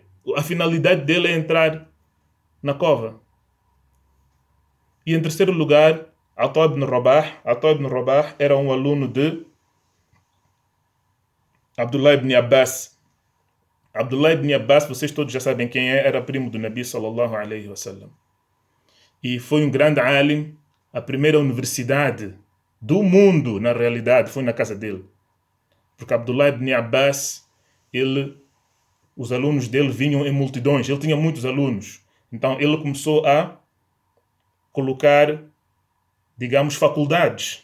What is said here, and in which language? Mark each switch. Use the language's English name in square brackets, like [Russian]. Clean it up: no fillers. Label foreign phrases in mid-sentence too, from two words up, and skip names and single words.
[Portuguese] A finalidade dele é entrar na cova. E em terceiro lugar, Ata ibn Rabah era um aluno de Abdullah ibn Abbas. Abdullah ibn Abbas, vocês todos já sabem quem é, era primo do Nabi [Arabic] صلى الله عليه وسلم. [Portuguese] E foi um grande alim. A primeira universidade do mundo, na realidade, foi na casa dele. Porque Abdullah ibn Abbas, os alunos dele vinham em multidões. Ele tinha muitos alunos. Então ele começou a colocar, digamos, faculdades.